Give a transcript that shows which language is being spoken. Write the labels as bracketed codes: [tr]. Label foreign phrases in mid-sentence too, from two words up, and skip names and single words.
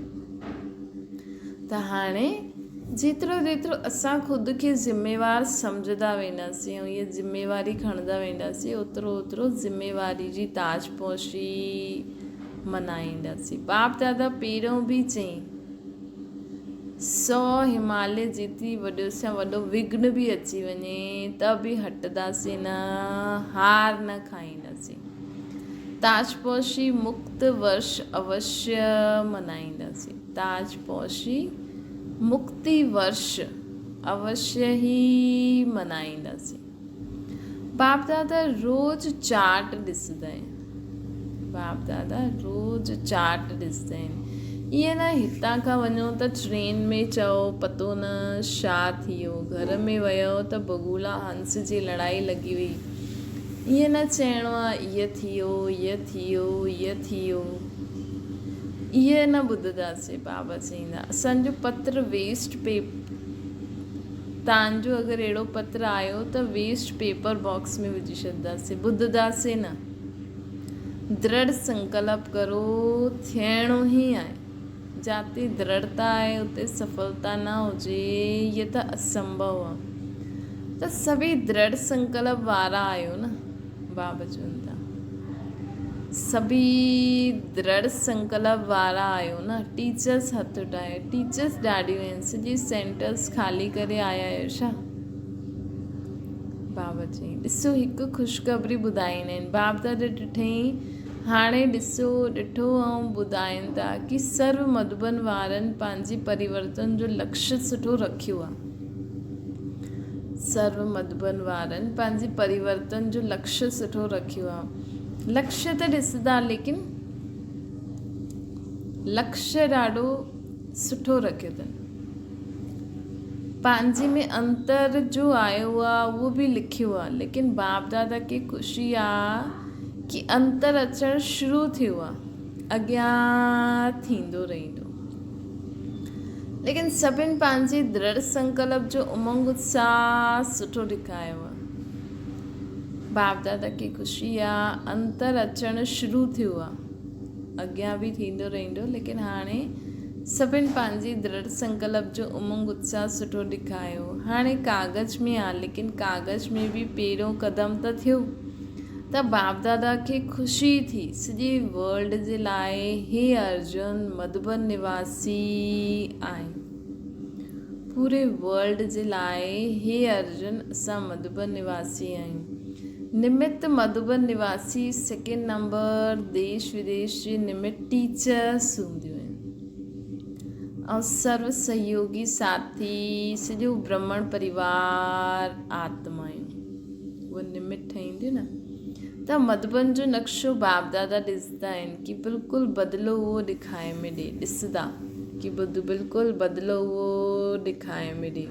[sd] त हाणे जेतिरो असां ख़ुदि खे ज़िम्मेवार सम्झंदा वेंदासीं ऐं इहा ज़िम्मेवारी खणंदा वेंदासीं ओतिरो ज़िम्मेवारी जी ताजपोशी मनाईंदासीं। बाप दादा पहिरियों बि चई 100 हिमालय जेतिरी वॾो सां वॾो विघ्न बि अची वञे त बि हटंदासीं न, हार न खाईंदासीं। ताजपोशी मुक्त वर्ष अवश्य मनाईंदासीं। ताजपोशी मुक्ति वर्ष अवश्य ई मनाईंदासीं। बाप दादा रोज़ चार्ट ॾिसंदा आहिनि। बाप दादा रोज़ चार्ट ॾिसंदा आहिनि। ईअं न हितां खां वञो त ट्रेन में चओ पतो न छा थियो, घर में वियो त बगुला हंस जी लड़ाई लॻी वई। ईअं न चइणो आहे ईअं थियो, ईअं थियो, ईअं थियो। ईअं न ॿुधंदासीं। बाबा चईंदा असांजो पत्र वेस्ट तव्हांजो अगरि अहिड़ो पत्र आयो त [en] waste paper box [sd] में विझी छॾंदासीं, ॿुधंदासीं न। दृढ़ संकल्प करो, थियणो ई आहे। जिते दृढ़ता आहे उते सफलता न हुजे इहे त असंभव आहे। त सभई दृढ़ संकल्प वारा आहियो न। बाबा चवनि था सभी दृढ़ संकल्प वारा आहियो न। टीचर्स हथ उठायो। टीचर्स ॾाढियूं आहिनि, सॼी सेंटर्स ख़ाली करे आया आहियो छा? बाबा चई ॾिसो हिकु ख़ुशख़बरी ॿुधाईंदा आहिनि। बाप दादा ॾिठई हाणे ॾिठो ऐं ॿुधाइनि था कि सर्व मधुबन वारनि पंहिंजी परिवर्तन जो लक्ष्य सुठो रखियो आहे। सर्व मधुबन वारनि पंहिंजी परिवर्तन जो लक्ष्य सुठो रखियो आहे। लक्ष्य त ॾिसंदा, लेकिन लक्ष्य ॾाढो सुठो रखियो अथनि। पंहिंजे में अंतर जो आयो आहे उहो बि लिखियो आहे, लेकिन बाप दादा खे ख़ुशी आहे कि अंतर अचणु शुरू थियो आहे, अॻियां थींदो रहंदो। लेकिन सभिनि पंहिंजे दृढ़ संकल्प जो उमंग उत्साह सुठो ॾेखारियो आहे। बाप दादा खे ख़ुशी आहे अंतर अचणु शुरू थियो आहे, अॻियां बि थींदो रहंदो, लेकिन हाणे सभिनि पंहिंजी दृढ़ संकल्प जो उमंग उत्साह सुठो ॾेखारियो। हाणे कागज़ में आहे, लेकिन कागज़ में बि पहिरियों क़दम त थियो। त बाप दादा खे ख़ुशी थी सॼे वर्ल्ड जे लाइ, हे अर्जुन मधुबन निवासी आहे। पूरे वर्ल्ड जे लाइ हे अर्जुन असां मधुबन निवासी आहियूं। निमित्त मधुबन निवासी [en] second number [sd] देश विदेश जे निमित्त टीचर्स हूंदियूं आहिनि ऐं सर्व सहयोगी साथी सॼो ब्रह्मण परिवार आत्मायूं उहे निमित्त ठहींदियूं न। त मधुबन जो नक्शो बाप दादा ॾिसंदा आहिनि कि बिल्कुलु बदिलो उहो ॾेखारे में ॾे, ॾिसंदा कि बिल्कुलु बदिलो उहो ॾेखारे में ॾे।